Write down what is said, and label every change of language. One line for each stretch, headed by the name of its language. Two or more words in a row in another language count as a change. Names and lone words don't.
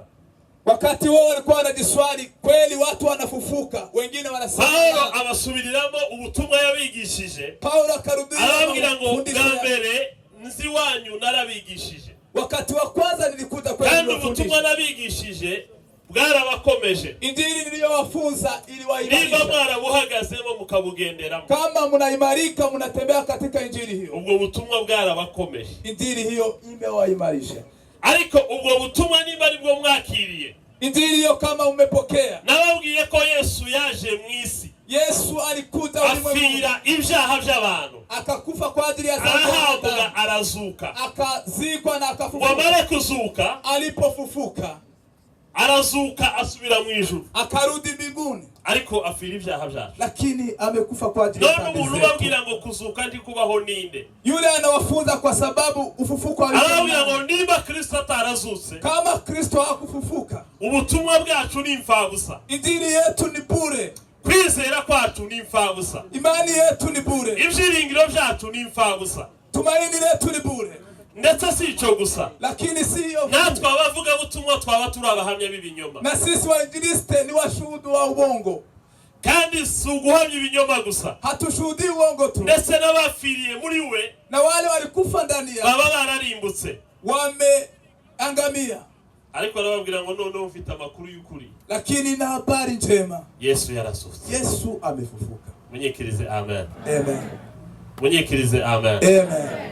Swahili: Wakati wao walikuwa wanajiswali, kweli watu wanafufuka, wengine wanasema.
Kinyarwanda: Paulo abasubiriramo ubutumwa yabigishije.
Swahili: Paulo akarudia
Kinyarwanda: arababwira ngo ngambere nzi wanyu narabigishije.
Swahili: Wakati wa kwanza nilikuja kwenu
Kinyarwanda: kandi ubutumwa nabigishije bwarabakomeje.
Swahili: Injili niliyowafunza iliwaimarisha.
Kinyarwanda: Niba mwarabuhagazemo mukabugenderamo,
Swahili: kama mnaimarika mnatembea katika injili hiyo,
Kinyarwanda: ubwo butumwa bwarabakomeje.
Swahili: Injili hiyo imewaimarisha.
Kinyarwanda: Ariko ubwo butumwa niba ari bwo mwakiriye,
Swahili: injili hiyo kama umepokea,
Kinyarwanda: nababwiye ko Yesu yaje mu isi.
Swahili: Yesu alikuja ulimwenguni,
Kinyarwanda: afira ibyaha by'abantu,
Swahili: akakufa kwa ajili ya dhambi,
Kinyarwanda: arazuka,
Swahili: akazikwa na akafufuka.
Kinyarwanda: Wamara kuzuka,
Swahili: alipofufuka
Kinyarwanda: arazuka asubira mu ijuru,
Swahili: akarudi mbinguni,
Kinyarwanda: ariko afira ibyaha byacu.
Swahili: Lakini amekufa kwa ajili ya dhambi zetu.
Kinyarwanda: None umuntu babwira ngo kuzuka ndi kubaho ninde?
Swahili: Yule anawafunza kwa sababu ufufuko
Kinyarwanda: arabwira ngo niba Kristo atarazutse,
Swahili: kama Kristo hakufufuka,
Kinyarwanda: ubutumwa bwacu ni imfabusa,
Swahili: injili yetu ni bure,
Kinyarwanda: kwizera kwacu ni imfabusa,
Swahili: imani yetu ni bure,
Kinyarwanda: ibyiringiro byacu ni imfabusa,
Swahili: tumaini letu ni bure.
Kinyarwanda: Ndetse si cyo gusa,
Swahili: lakini siyo
Kinyarwanda: natwe abavuga butumwa twaba turi abahamya b'ibinyoma.
Swahili: Na sisi wainjilisti ni washuhudu wa ubongo.
Kinyarwanda: Kandi si uguhamya ibinyoma gusa,
Swahili: hatushuhudii uongo tu,
Kinyarwanda: ndetse n'abafiriye muri we,
Swahili: na wale walikufa ndani ya
Kinyarwanda: baba bararimbutse,
Swahili: wameangamia.
Kinyarwanda: ariko arababwira ngo none ufite amakuru y'ukuri,
Swahili: lakini na habari njema,
Kinyarwanda: Yesu yarasutse.
Swahili: Yesu amefufuka.
Kinyarwanda: Munyekirize amen. Amen. Munyekirize amen. Amen.